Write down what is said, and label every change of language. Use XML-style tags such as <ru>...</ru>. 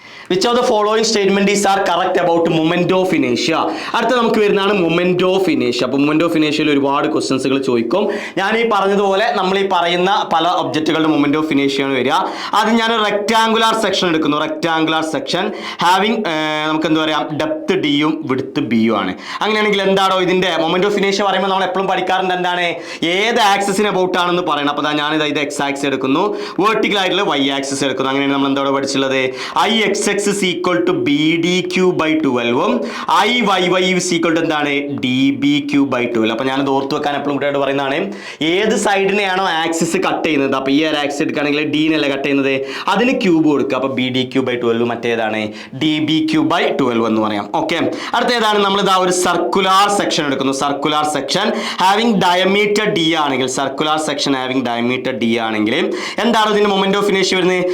<en>Which of the following statements are correct about moment of inertia?</en> <ml>അടുത്ത നമുക്ക് വരുന്നതാണ് moment of inertia. അപ്പോൾ moment of inertiaയിൽ ഒരുപാട് ക്വസ്റ്റ്യൻസുകൾ ചോദിക്കും. ഞാൻ ഈ പറഞ്ഞതുപോലെ നമ്മൾ ഈ പറയുന്ന പല ഒബ്ജക്റ്റുകളുടെ moment of inertia ആണ് വരിക. ആദ്യം ഞാൻ റെക്ടാങ്കുലാർ സെക്ഷൻ എടുക്കുന്നു. റെക്ടാങ്കുലാർ സെക്ഷൻ ഹാവിങ് നമുക്ക് എന്താ പറയാം? ഡെപ്ത് ഡിയും വിഡ്ത്ത് ബിയും ആണ്. അങ്ങനെയാണെങ്കിൽ എന്താണോ ഇതിന്റെ moment of inertia പറയുമ്പോൾ നമ്മൾ എപ്പോഴും പഠിക്കാറുണ്ട് എന്താണ്? ഏത് ആക്സിസിന് അബൌട്ട് ആണെന്ന് പറയണം. അപ്പോൾ ഞാനിത് എക്സ് ആക്സിസ് എടുക്കുന്നു, വെർട്ടിക്കൽ ആയിട്ടുള്ള വൈ ആക്സിസ് എടുക്കുന്നു. അങ്ങനെയാണ് നമ്മൾ എന്തോടെ പഠിച്ചുള്ളത്?</ml> <en>IX is equal to BDQ/12 ഉം IYY is equal to എന്താണ്? DBQ/12.</en> <ml>അപ്പൊ ഞാൻ ഓർത്ത് വെക്കാൻ എപ്പോഴും കൂട്ടായിട്ട് പറയുന്നതാണ് ഏത് സൈഡിനെയാണോ ആക്സിസ് കട്ട് ചെയ്യുന്നത്. അപ്പൊ ഈ ഒരു ആക്സിസ് എടുക്കുകയാണെങ്കിൽ ഡീനല്ലേ കട്ട് ചെയ്യുന്നത്, അതിന് ക്യൂബ് കൊടുക്കുക. അപ്പൊ BDQ/12 മറ്റേതാണ്? DBQ/12 എന്ന് പറയാം. ഓക്കെ. അടുത്ത ഏതാണ്? നമ്മൾ ഇതാ ഒരു സർക്കുലാർ സെക്ഷൻ എടുക്കുന്നു. Circular section having diameter D ആണെങ്കിൽ, circular section having diameter D ആണെങ്കിൽ എന്താണ് ഇതിന്റെ മൊമെന്റ് ഓഫ് ഇനേഷ്യ വരുന്നത്?</ml>